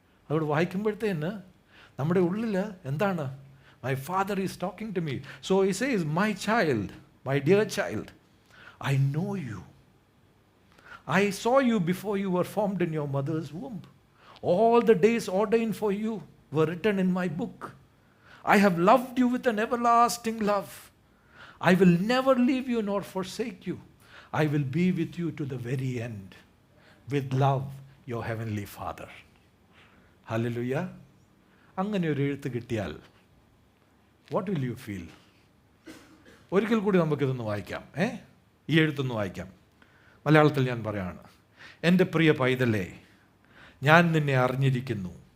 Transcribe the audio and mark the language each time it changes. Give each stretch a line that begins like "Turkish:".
Malayalam: അവിടെ വായിക്കുമ്പോഴത്തേന് നമ്മുടെ ഉള്ളിൽ എന്താണ്?
English: My father is talking to me. So he says, my child, my dear child, I know you. I saw you before you were formed in your mother's womb. All the days ordained for you were written in my book. I have loved you with an everlasting love. I will never leave you nor forsake you. I will be with you to the very end. With love, your heavenly Father. Hallelujah.
Malayalam: അങ്ങനെ ഒരു എഴുത്ത് കിട്ടിയാൽ
English: what will you feel?
Malayalam: ഒരിക്കൽ കൂടി നമുക്കിതൊന്ന് വായിക്കാം. ഈ എഴുത്തൊന്ന് വായിക്കാം. മലയാളത്തിൽ ഞാൻ പറയാണ്. എൻ്റെ പ്രിയ പൈതലേ, ഞാൻ നിന്നെ അറിഞ്ഞിരിക്കുന്നു.